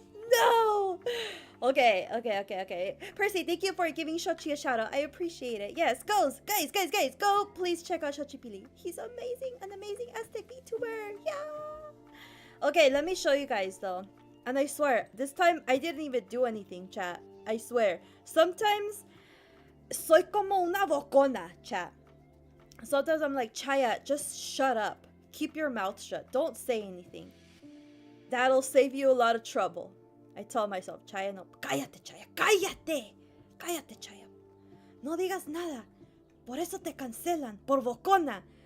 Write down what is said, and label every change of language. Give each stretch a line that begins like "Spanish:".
English: No! Okay. Percy, thank you for giving Shochi a shout out. I appreciate it. Yes, guys, go please check out Shochi Pili. He's amazing, an amazing Aztec VTuber. Yeah. Okay, let me show you guys though. And I swear, this time I didn't even do anything, chat. I swear. Sometimes
Spanish: soy como una bocona, chat.
English: Sometimes I'm like, Chaya, just shut up. Keep your mouth shut. Don't say anything. That'll save you a lot of trouble. I tell myself,
Spanish: Chaya, no. Cállate, Chaya. Cállate. Cállate, Chaya. No digas nada. Por eso te cancelan. Por bocona.